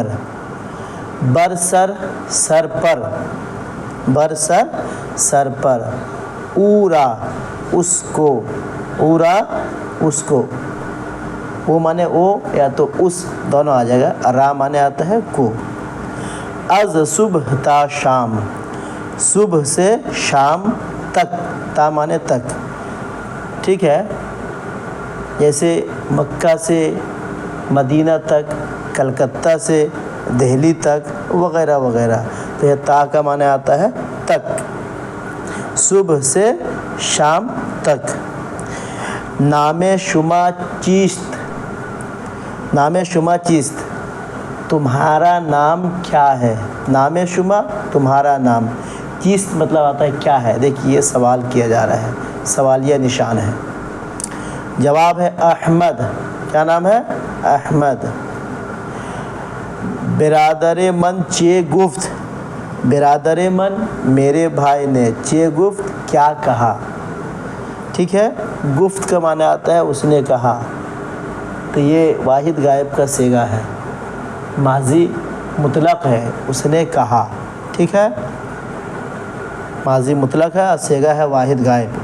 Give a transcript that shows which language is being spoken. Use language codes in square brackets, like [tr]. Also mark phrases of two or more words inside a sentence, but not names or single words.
[fa] بر سر [ur] سر پر۔ [fa] بر سر [ur] سر پر۔ اورا اس کو۔ اورا اس کو۔ وہ معنی او یا تو اس، دونوں آ جائے گا۔ را معنی آتا ہے کو۔ [fa] از صبح تا شام۔ [ur] صبح سے شام تک، تا معنی تک، ٹھیک ہے۔ جیسے مکہ سے مدینہ تک، کلکتہ سے دہلی تک، وغیرہ وغیرہ۔ تو یہ تا کا معنی آتا ہے تک، صبح سے شام تک۔ [fa] نام شما چیست۔ نام شما چیست، [ur] تمہارا نام کیا ہے۔ [fa] نام شما [ur] تمہارا نام، چیست مطلب آتا ہے کیا ہے۔ دیکھیے یہ سوال کیا جا رہا ہے، سوالیہ نشان ہے۔ جواب ہے احمد۔ کیا نام ہے؟ [fa] احمد۔ برادر من چے گفت۔ برادر من [ur] میرے بھائی نے، [fa] چے گفت [ur] کیا کہا، ٹھیک ہے۔ گفت کا معنی آتا ہے اس نے کہا، تو یہ واحد غائب کا صیغہ ہے، ماضی مطلق ہے، اس نے کہا، ٹھیک ہے۔ ماضی مطلق ہے اور صیغہ ہے واحد غائب۔